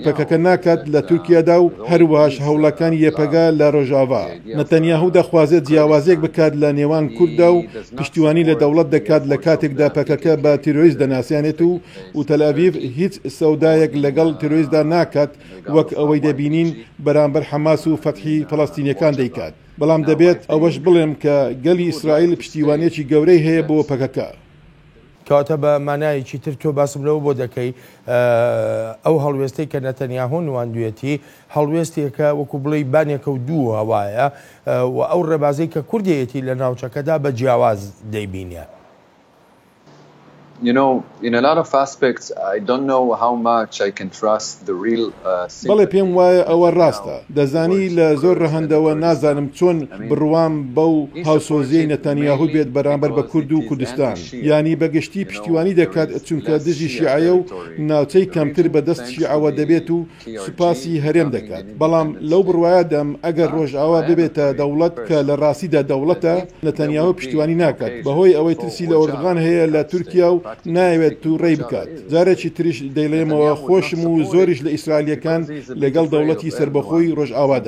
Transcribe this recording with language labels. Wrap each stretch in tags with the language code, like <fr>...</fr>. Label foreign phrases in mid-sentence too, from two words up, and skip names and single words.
<ckb>پەکەکە ناکات لە تورکیادا و هەروەهاش هەوڵەکانی یەپەگا لە ڕۆژاوا نەتەنیاهو دەخوازێت جیاوازێک بکات لە نێوان کووردا و پشتیوانی لە دەوڵەت دەکات لە کاتێکدا پەکەکە بە تیرۆریست دەناسیانێت و تەلەڤیڤ هیچ سەودایەک لەگەڵ تیرۆریستدا ناکات وەک ئەوەی دەبینین بەرامبەر حەماس و فەتحی فەڵەستینیەکان دەیکات بەڵام دەبێت ئەوەش بڵێم کە گەلی ئیسرائیل پشتیوانێکی گەورەی هەیە بۆ پەکەکە کەواتە بە مانایەکی تر تۆ باسم لەوە بۆ دەکەی ئەو هەڵوێستەی کە نەتەنیاهۆ نواندوێتی هەڵوێستێکە وەکو بڵێ بانێکە و دوو هەوایە و ئەو ڕێبازەی کە کوردیەتی لە ناوچەکەدا بە جیاواز دەیبینە</ckb> <en>You know, in a lot of aspects, I don't know how much I can trust the real</en> <ckb>بەڵێ پێم وایە ئەوە ڕاستە دەزانی لە زۆر ڕەهەندەوە نازانم چۆن بڕوام بەو هاوسۆزیەی نەتەنیاهو بێت بەرامبەر بە کورد و کوردستان یانی بەگشتی پشتیوانی دەکات چونکە دژی شیعە و ناوچەی کەمتر بەدەست شیعەوە دەبێت و سوپاسی هەرێم دەکات بەڵام لەو بڕوایەدەم ئەگەر ڕۆژئاوا ببێتە دەوڵەت کە لە ڕاستیدا دەوڵەتە نەتەنیاهو پشتیوانی ناکات بەهۆی ئەوەی ترسی لە ئۆردوغان هەیە لە تورکیا و ناوێت تو ڕێی بکات جارێکی تریش دەیڵێمەوە خۆشم و زۆریش لە ئیسرائیلیەکان لەگەڵ دەوڵەتی سربەخۆی ڕۆژئاوادان</ckb>